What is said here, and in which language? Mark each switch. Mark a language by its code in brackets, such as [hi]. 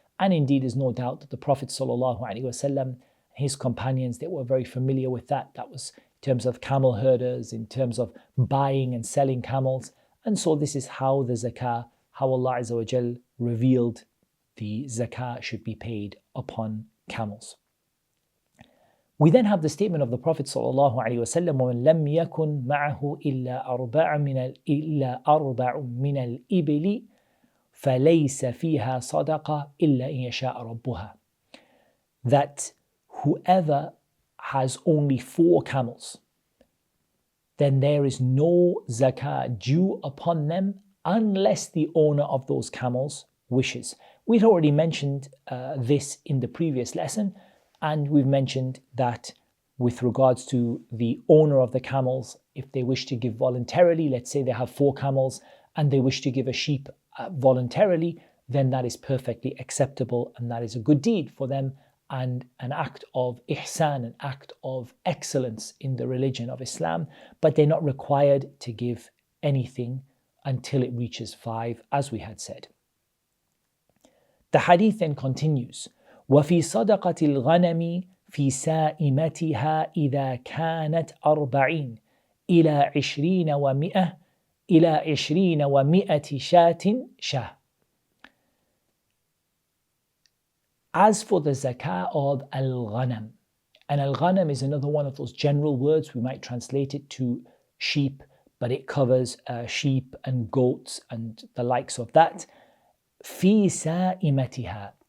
[en] And indeed, there's no doubt that the Prophet ﷺ, his companions, they were very familiar with that. That was in terms of camel herders, in terms of buying and selling camels. And so this is how the zakah, how Allah Azza wa Jal revealed the zakah should be paid upon camels. We then have the statement of the Prophet sallallahu alaihi wasallam, [ar] وَمَنْ لَمْ يَكُنْ مَعَهُ إِلَّا أَرْبَعٌ مِنَ الْإِبِلِ فَلَيْسَ فِيهَا صَدَقَةٌ إِلَّا إِنْ يَشَاءَ رَبُّهَا. [en] That whoever has only 4 camels, then there is no zakah due upon them unless the owner of those camels wishes. We'd already mentioned this in the previous lesson, and we've mentioned that with regards to the owner of the camels. If they wish to give voluntarily, let's say they have 4 camels and they wish to give a sheep voluntarily, then that is perfectly acceptable and that is a good deed for them and an act of ihsan, an act of excellence in the religion of Islam. But they're not required to give anything until it reaches 5, as we had said. The hadith then continues, [ar] وَفِي صَدَقَةِ الْغَنَمِ فِي سَائِمَتِهَا إِذَا كَانَتْ 40 إلى 20 و100 إلى 20 و100 شاة شاه. [en] As for the zakah of al-Ghanam, and al-Ghanam is another one of those general words, we might translate it to sheep, but it covers sheep and goats and the likes of that. [ar] في سائمتها.